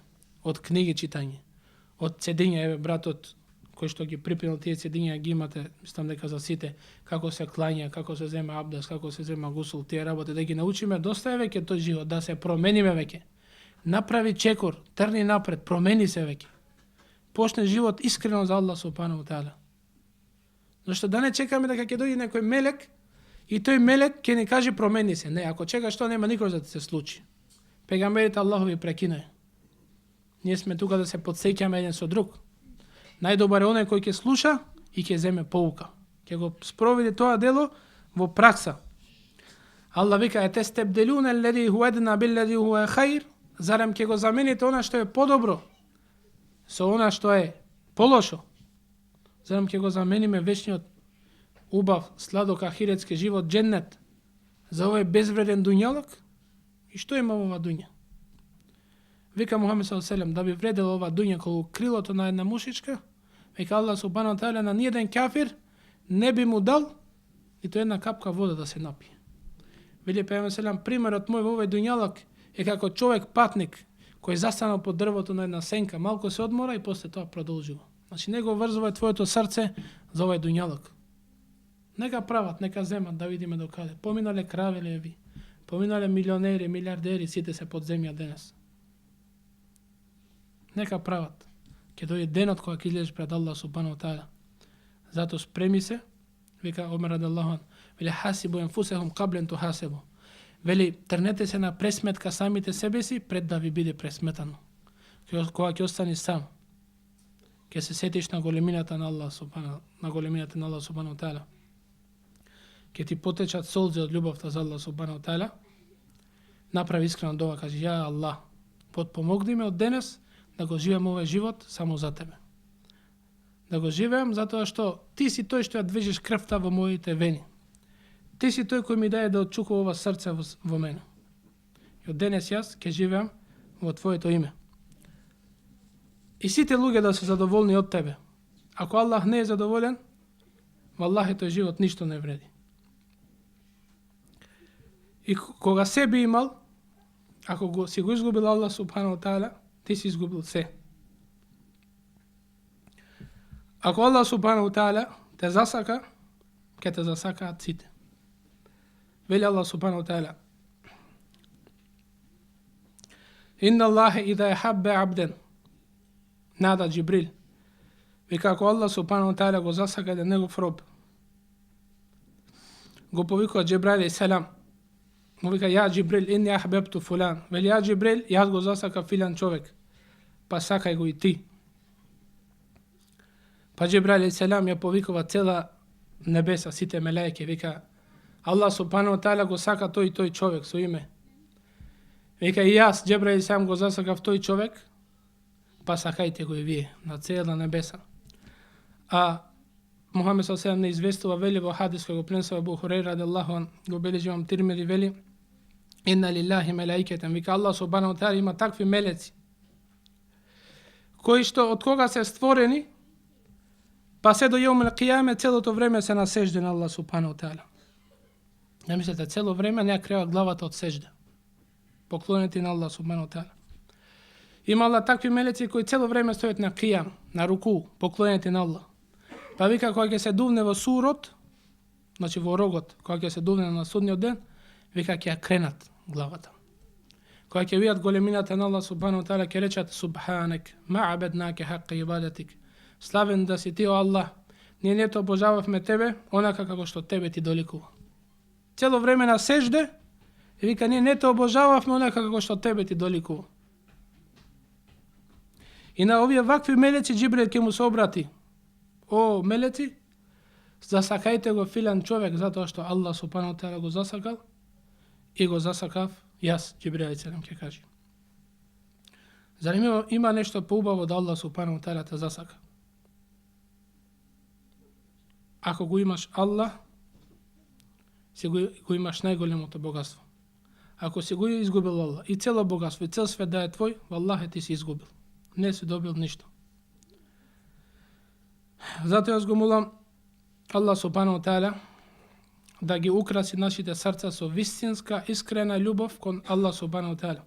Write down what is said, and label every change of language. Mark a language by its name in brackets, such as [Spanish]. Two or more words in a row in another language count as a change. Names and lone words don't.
[Macedonian] Од книги читање, од седење, еве братот кој што ги припинал тие седења ги имате, мислам дека за сите, како се клања, како се зема абдес, како се зема гусул, тие работи да ги научиме, доста е веќе тој живот, да се промениме веќе. Направи чекор, трни напред, промени се веќе. Почне живот искрено за Аллах [Arabic] سبحانه تعالى. [Macedonian] Зашто да не чекаме дека ќе дојде некој мелек и тој мелек ќе ни каже промени се. Не, ако чекаш тоа нема никој да ти се случи. Пегамберите Аллахови прекинај. Ние сме тука да се подсеќаме еден со друг. Најдобар е оној кој ќе слуша и ќе земе поука. Ќе го спроведе тоа дело во пракса. Аллах вика: [Arabic] "أتستبدلون الذي هو أدنى بالذي هو خير." [Macedonian] Зарем ќе го замените она што е подобро со она што е полошо? Зарем ќе го замениме вечниот убав, сладок ахиретски живот, дженнет, за овој безвреден дуњалок? И што има во ова дуња? Вика Мухамед ﷺ, да би вредела ова дуња колку крилото на една мушичка, вика Аллах [Arabic] سبحانه تعالى [Macedonian] на ниеден кафир не би му дал ниту една капка вода да се напие. Вели пејамбер селам, примерот мој во овој дуњалок е како човек патник кој застанал под дрвото на една сенка, малку се одмора и после тоа продолжува. Значи не го врзувај твоето срце за овој дуњалок. Нека прават, нека земат да видиме докаде. Поминале кравелеви, поминале милионери, милиардери, сите се под земја денес. Нека прават. Ќе дојде денот кога ќе излезеш пред Аллах [Arabic] سبحانه تعالى. [Macedonian] Зато спреми се, вика Омер [Arabic] رضي الله عنه, [Macedonian] вели [Arabic] حاسبوا أنفسكم قبل أن تحاسبوا. [Macedonian] Вели трнете се на пресметка самите себе си пред да ви биде пресметано. Кога ќе остани сам, ќе се сетиш на големината на Аллах [Arabic] سبحانه تعالى. [Macedonian] Ќе ти потечат солзи од љубовта за Аллах [Arabic] سبحانه تعالى. [Macedonian] Направи искрено дова, кажи: "Ја Аллах, потпомогни ме од денес да го живеам овој живот само за тебе. Да го живеам затоа што ти си тој што ја движиш крвта во моите вени. Ти си тој кој ми даде да отчукува ова срце во мене. И од денес јас ќе живеам во твоето име." И сите луѓе да се задоволни од тебе. Ако Аллах не е задоволен, валлахи тој живот ништо не вреди. И кога се би имал, ако си го изгубил Аллах [Arabic] سبحانه تعالى, [Macedonian] ти си изгубил се. Ако Аллах [Arabic] سبحانه تعالى [Macedonian] те засака, ќе те засакаат сите. [Arabic] Вели الله سبحانه تعالى: "إن الله إذا أحب عبدا نادى جبريل." [Macedonian] Вика ако Аллах [Arabic] سبحانه تعالى [Macedonian] го засака еден негов роб, го повикува Џибраил алейхиссалам. Му вика: "Ја Џибрил, [Arabic] إني أحببت فلان." [Macedonian] Вели: "Ја Џибрил, јас го засака филан човек, па сакај го и ти." Па Џибраил алейхиссалам ја повикува цела небеса, сите мелајки, вика: "Аллах [Arabic] سبحانه تعالى [Macedonian] го сака тој и тој човек со име." Вика: "И јас Џибраил алейхиссалам го засакав тој човек, па сакајте го и вие", на цела небеса. А Мухамед ﷺ не известува, вели во хадис кој го пренесува Абу Хурейра [Arabic] رضي الله عنه, [Macedonian] го бележи имам Тирмизи, вели: [Arabic] "إن لله ملائكة." [Macedonian] Вика Аллах [Arabic] سبحانه تعالى [Macedonian] има такви мелеци кои што од кога се створени па се до [Arabic] يوم القيامة [Macedonian] целото време се на сежде на Аллах субхану таала. Не мислете, цело време не ја крива главата од сежде. Поклонети на Аллах [Arabic] سبحانه تعالى. [Macedonian] Има Аллах такви мелеци кои цело време стојат на қијам, на руку, поклонети на Аллах. Па вика кога ќе се дувне во сурот, значи во рогот, кога ќе се дувне на судниот ден, вика ќе ја кренат главата. Кога ќе видат големината на Аллах [Arabic] سبحانه تعالى, [Macedonian] ќе речат: [Arabic] "سبحانك ما عبدناك حق عبادتك." [Macedonian] Славен да си ти, о Аллах, ние не те обожававме тебе, онака како што тебе ти доликува. Цело време на сежде, вика ние не те обожававме онака како што тебе ти доликува. И на овие вакви мелеци Џибрил ќе му се обрати. О мелеци, засакајте го филан човек зато што Аллах [Arabic] سبحانه وتعالى [Macedonian] го засакал и го засакав јас, Џибрил [Arabic] عليه السلام [Macedonian] ќе каже. Зар има нешто поубаво да Аллах [Arabic] سبحانه وتعالى [Macedonian] те засака? Ако го имаш Аллах, си го имаш најголемо то богатство. Ако си го изгубил Аллах и цело богатство и цел свет да е твој, валлахи ти си изгубил. Не си добил ништо. Зато ја згомулам Аллах [Arabic] سبحانه وتعالى [Macedonian] да ги украси нашите срца со вистинска, искрена љубов кон Аллах [Arabic] سبحانه وتعالى.